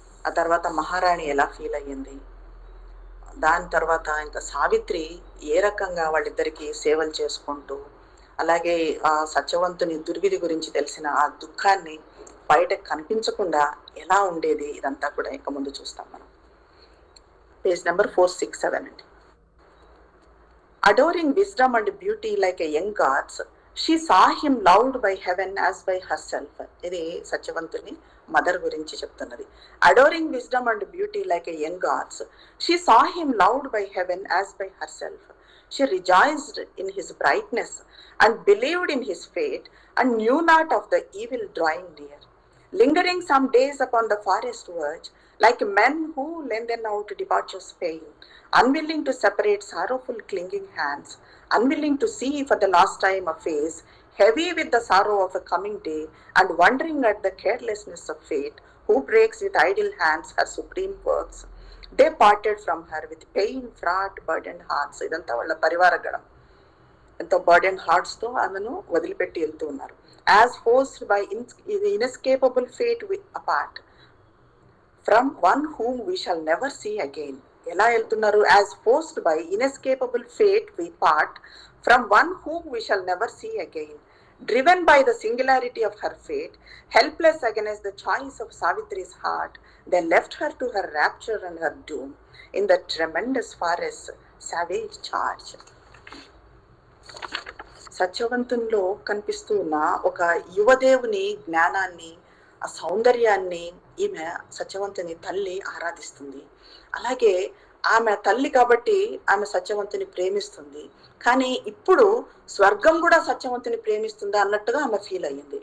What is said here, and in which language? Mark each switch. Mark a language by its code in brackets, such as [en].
[te] ఆ తర్వాత మహారాణి ఎలా ఫీల్ అయ్యింది, దాని తర్వాత ఇంకా సావిత్రి ఏ రకంగా వాళ్ళిద్దరికి సేవలు చేసుకుంటూ, అలాగే ఆ సత్యవంతుని దుర్విధి గురించి తెలిసిన ఆ దుఃఖాన్ని బయట కనిపించకుండా ఎలా ఉండేది, ఇదంతా కూడా ఇక ముందు చూస్తాం మనం. పేజ్ నెంబర్ 467 అండి. [en] Adoring wisdom and beauty like a young gods, she saw him loved by heaven as by herself. [te] ఇది సత్యవంతుని మదర్ గురించి చెప్తున్నది. [en] Adoring wisdom and beauty like a young gods, she saw him loved by heaven as by herself. She rejoiced in his brightness and believed in his fate and knew not of the evil drawing near. Lingering some days upon the forest verge, like men who lengthen out departure's pain, unwilling to separate sorrowful clinging hands, unwilling to see for the last time a face, heavy with the sorrow of a coming day, and wondering at the carelessness of fate, who breaks with idle hands her supreme works, they parted from her with pain fraught burdened hearts. [te] ఇదంతా వాళ్ళ పరివారగణం ఎంతో burden hearts తో ఆమెను వదిలిపెట్టి వెళ్తూ ఉన్నారు. [en] As forced by inescapable fate we apart from one whom we shall never see again. [te] ఎలా వెళ్తున్నారు? [en] As forced by inescapable fate we part from one whom we shall never see again. Driven by the singularity of her fate, helpless against the choice of Savitri's heart, they left her to her rapture and her doom in the tremendous forest savage charge. [te] సత్యవంతునిలో కనిపిస్తూ ఉన్న ఒక యువదేవుని జ్ఞానాన్ని, ఆ సౌందర్యాన్ని ఈమె సత్యవంతుని తల్లి ఆరాధిస్తుంది. అలాగే ఆమె తల్లి కాబట్టి ఆమె సత్యవంతుని ప్రేమిస్తుంది. కానీ ఇప్పుడు స్వర్గం కూడా సత్యవంతుని ప్రేమిస్తుందా అన్నట్టుగా ఆమె ఫీల్ అయ్యింది.